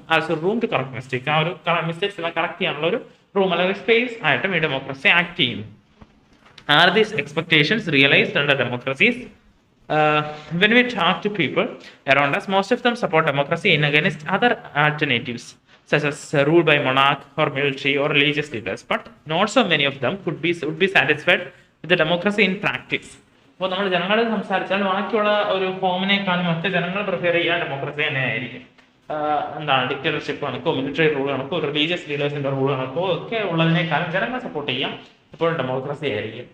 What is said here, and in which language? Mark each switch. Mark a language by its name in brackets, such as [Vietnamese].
[English] also room to correct mistakes, [Malayalam] ആ ഒരു mistakes എല്ലാം കറക്റ്റ് ചെയ്യാനുള്ള ഒരു റൂം അല്ലെങ്കിൽ സ്പേസ് ആയിട്ടും ഈ ഡെമോക്രസി ആക്ട് ചെയ്യുന്നു. [English] Are these expectations realized under democracies? When we talk to people around us, most of them support democracy in against other alternatives, such as rule by monarch or military or religious leaders. But not so many of them would be satisfied with the democracy in practice. [Malayalam] അപ്പോൾ നമ്മൾ ജനങ്ങളോട് സംസാരിച്ചാൽ ബാക്കിയുള്ള ഒരു ഫോമിനേക്കാളും മറ്റ് ജനങ്ങൾ prefer ചെയ്യാൻ democracy തന്നെ ആയിരിക്കും. Dictatorship കണക്കോ military rule കണക്കോ religious ലീഡേഴ്സിന്റെ rule കണക്കോ ഒക്കെ ഉള്ളതിനേക്കാളും ജനങ്ങൾ സപ്പോർട്ട് ചെയ്യാം എപ്പോഴും ഡെമോക്രസി ആയിരിക്കും.